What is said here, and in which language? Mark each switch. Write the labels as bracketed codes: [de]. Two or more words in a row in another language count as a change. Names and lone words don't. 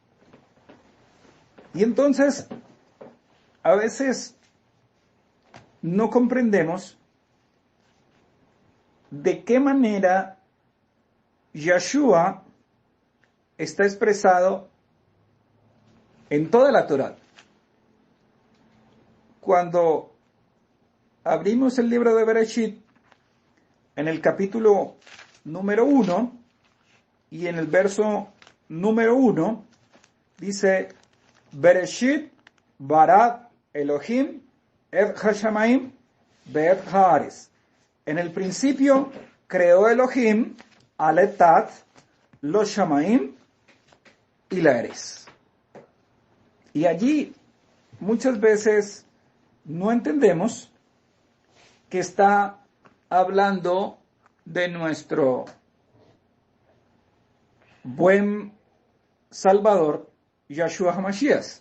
[es] Y entonces, a veces no comprendemos de qué manera Yeshua está expresado en toda la Torá. Cuando abrimos el libro de Bereshit, en el capítulo número 1 y en el verso número 1, dice: [he] בראשית ברא אלוהים את השמים ואת הארץ. [es] En el principio creó Elohim aletat, los shamaim y la eres. Y allí muchas veces no entendemos que está hablando de nuestro buen Salvador, Yeshua HaMashiach.